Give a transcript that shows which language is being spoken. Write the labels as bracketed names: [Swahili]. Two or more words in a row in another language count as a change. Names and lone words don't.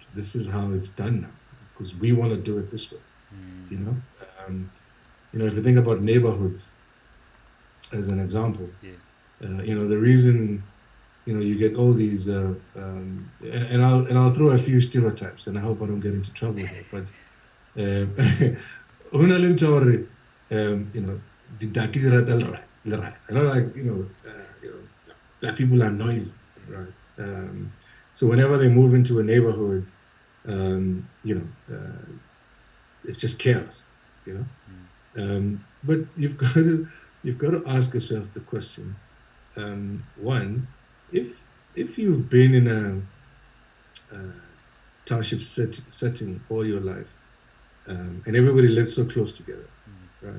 [English] This is how it's done now because we want to do it this way. If you think about neighborhoods as an example, the reason you get all these, and I'll throw a few stereotypes, and I hope I don't get into trouble here, but [Southern Sotho] hona le ntho ya gore, didaki di rata leraisa. [English] I know, like, black people are noisy, right? So whenever they move into a neighborhood, it's just chaos, but you've got to ask yourself the question, one, if you've been in a township setting all your life, and everybody lived so close together, right?